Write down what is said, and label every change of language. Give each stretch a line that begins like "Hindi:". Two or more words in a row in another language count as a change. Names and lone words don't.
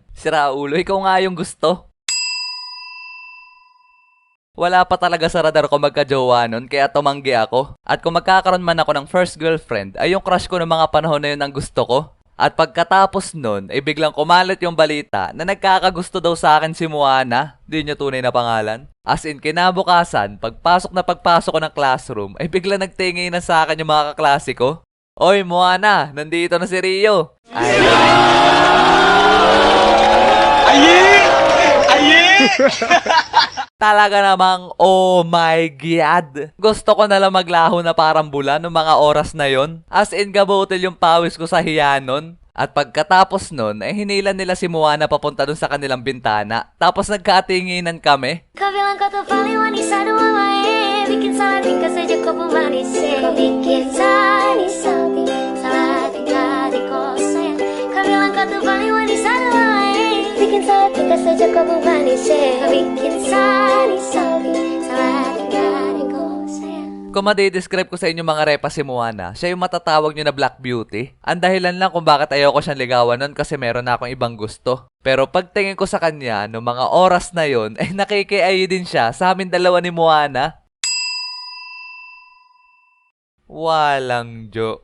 Filipino: Sira ulo, ikaw nga yung gusto. Wala pa talaga sa radar ko magka-jowa nun kaya tumanggi ako. At kung magkakaroon man ako ng
English: first girlfriend
Filipino: ay yung crush ko ng mga panahon na yun ang gusto ko. At pagkatapos nun, ay biglang kumalat yung balita na nagkakagusto daw sa akin si Moana. Di niya tunay na pangalan.
English: As in,
Filipino: kinabukasan, pagpasok ko ng classroom, ay biglang nagtingin na sa akin yung mga kaklase ko. Oy, Moana, nandito na si Rio. Ay. Aye! Aye! Talaga namang,
English: oh my God.
Filipino: Gusto ko na lang maglaho na parang bula noong mga oras na yon.
English: As in,
Filipino: gabutil yung pawis ko sa hiyanon. At pagkatapos nun, ay hinilan nila si Moana papunta dun sa kanilang bintana. Tapos nagkatinginan kami.
Indonesian: Kau bilang kau tuh paling wanita dua main. Bikin salah tingkah saja kau pemanis. Kau bikin salah tingkah di kau sayang. Kau bilang kau tuh paling wanita dua main. Bikin salah tingkah saja kau pemanis. Kau bikin salah tingkah di kau sayang.
Filipino: Kung madidescribe ko sa inyo mga repa si Moana, siya yung matatawag nyo na
English: Black Beauty.
Filipino: Ang dahilan lang kung bakit ayoko siyang ligawan nun kasi meron na akong ibang gusto. Pero pagtingin ko sa kanya, no mga oras na yon, ay nakikiayi din siya sa amin dalawa ni Moana. Walang jo.